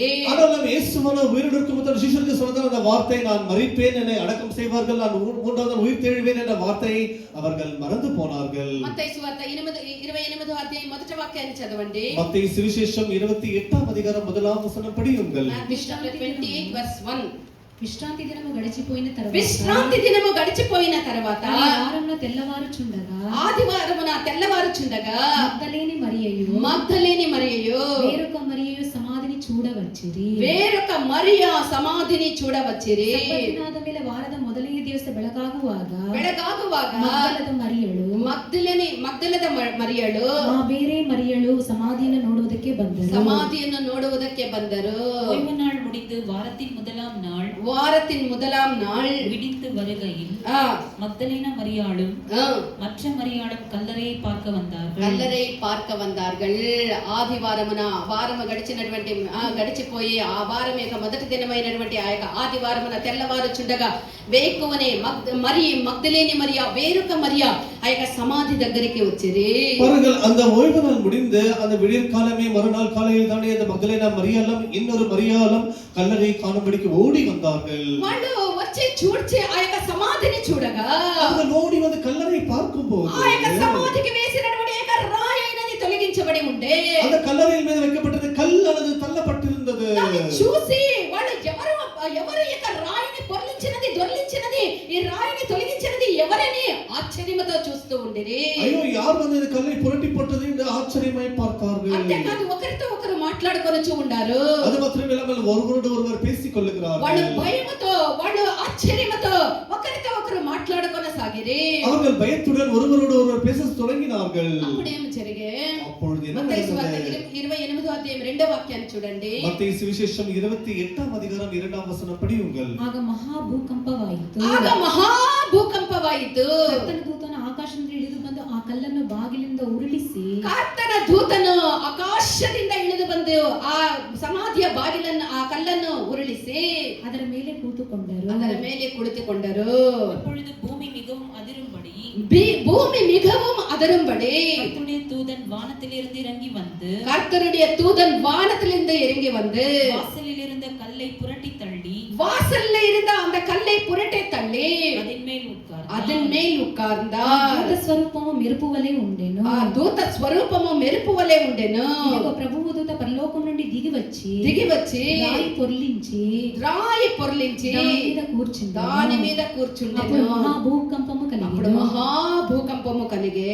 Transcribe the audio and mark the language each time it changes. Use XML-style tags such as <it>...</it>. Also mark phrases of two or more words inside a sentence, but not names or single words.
<ta>ஆனாலும் இயேசுவான உயிரோடு இருக்கும்போது சீஷர்களுக்கு சொன்ன அந்த வார்த்தை, நான் மரிப்பேன், என்னை அடக்கம் செய்வார்கள், நான் 3வது நாள் உயிர் தெழுவேன் என்ற வார்த்தையை அவர்கள் மறந்து போனார்கள்.</ta> <te>మత్తయి సువార్త 28వ అధ్యాయం మొదటి వాక్యాన్ని చదవండి.</te> <ta>மத்தேயு சுவிசேஷம் 28వ அதிகாரம் 1వ వచనం படியுங்கள்.</ta> <en>Matthew chapter 28 verse 1.</en> <te>విశ్రాంతి దినము గడిచిపోయిన తర్వాత ఆదివారమున తెల్లవారుచుండగా మగ్దలేని మరియయు వేరొక మరియయు సమాధిని చూడవచ్చిరి.</te> <kn>ಸಬ್ಬತ್ತಿನಾದ ಮೇಲೆ ವಾರದ ಮೊದಲನೇ ದಿವಸ ಬೆಳಗಾಗುವಾಗ ಮಗ್ದಲದ ಮರಿಯಳು ಬೇರೆ ಮರಿಯಳು ಸಮಾಧಿಯನ್ನು ನೋಡುವುದಕ್ಕೆ ಬಂದರು.</kn> <ta>ஓய்வு நாள் முடிந்து வாரத்தின் முதலாம் நாள் விடிந்து வருகையில் மக்தலேனா மரியாளும் மற்ற மரியாளும் கல்லறையை பார்க்க வந்தார்கள்.</ta> <te>ఆదివారమున వారము గడిచిపోయి ఆ వారం యొక్క మొదటి దినమైనటువంటి ఆ యొక్క ఆదివారమున తెల్లవారుచుండగా వేకువనే మగ్దలేని మరియా వేరొక మరియా ఆ యొక్క సమాధి దగ్గరికి వచ్చిరి.</te> <ta>பாருங்கள், அந்த ஓய்வு நாள் முடிந்து அந்த விடியற் காலமே மறுநாள் காலையில் தானே அந்த மக்தலேனா மரியாளும் இன்னொரு மரியாளும் கல்லறை காணும்படிக்கு ஓடி வந்தார்கள்.</ta> <te>వాళ్ళు వచ్చి చూడ్చి ఆ యొక్క సమాధిని చూడగా</te> <ta>அவர்கள் ஓடி வந்து கல்லறை பார்க்கும்போது</ta> <te>ఆ యొక్క సమాధికి వేసినటువంటి యొక్క రాయి అయినది తొలగించబడి ఉండే.</te> <ta>அந்த கல்லறையின் மீது வைக்கப்பட்டது கல்லானது தள்ளப்பட்டிருந்தது.</ta> <te>దాన్ని చూసి వాళ్ళు ఎవరు యొక్క రాయిని దొర్లించినది ఈ రాయిని తొలగించినది ఎవరని ఆశ్చర్యముతో చూస్తూ ఉండిరి. అయ్యో,</te> <ta>யார் வந்து இந்த கல்லை புரட்டி போட்டது என்று ஆச்சரியமாய் பார்த்தார்கள்.</ta> <te>అంతేకాదు ఒకరితో ఒకరు మాట్లాడుకొనుచు ఉండారు.</te> <ta>அது மாத்திரமே இல்லாமல் ஒருவரோடு ஒருவர் பேசிக் கொள்ளுகிறார்கள்.</ta> <te>వాళ్ళు భయముతో వాళ్ళు ఆశ్చర్యముతో ఒకరితో ఒకరు మాట్లాడుకొనసాగిరి.</te> <ta>அவர்கள் பயத்துடன் ஒருவரோடு ஒருவர் பேசத் தொடங்கினார்கள்.</ta> <te>అప్పుడేం జరిగే?</te> <ta>அப்பொழுது என்ன</ta> <te>మత్తయి సువార్త</te> <ta>நடந்தது?</ta> <te>28వ అధ్యాయం 2వ వాక్యాన్ని చూడండి.</te> <ta>மத்தேயு சுவிசேஷம் 28వ அதிகாரம் 2వ வசனம் படியுங்கள்.</ta> <kn>ಆಗ ಮಹಾಭೂಕಂಪವಾಯಿತು. ಕರ್ತನ ದೂತನು ಆಕಾಶದಿಂದ ಇಳಿದು ಬಂದು ಆ ಕಲ್ಲನ್ನು ಬಾಗಿಲಿಂದ ಉರುಳಿಸಿ ಕರ್ತನ ದೂತನು ಆಕಾಶದಿಂದ ಇಳಿದು ಬಂದು ಆ ಸಮಾಧಿಯ ಬಾಗಿಲನ್ನು ಆ ಕಲ್ಲನ್ನು ಉರುಳಿಸಿ ಅದರ ಮೇಲೆ ಕುಳಿತುಕೊಂಡರು.</kn> <ta>அப்பொழுது பூமி மிகவும் அதிரும்படி கர்த்தருடைய தூதன் வானத்திலிருந்து இறங்கி வந்து வாசலில் இருந்த கல்லை புரட்டி தள்ளி அதன் மேல் உட்கார்ந்தார்.</ta> <te>దూత స్వరూపము మెరుపు వలె ఉండెను. ఇదిగో ప్రభువు దూత పరలోకం నుండి దిగి వచ్చి రాయి పొర్లించి దాని మీద కూర్చుండెను. మహాభూకంపము కలిగే.</te>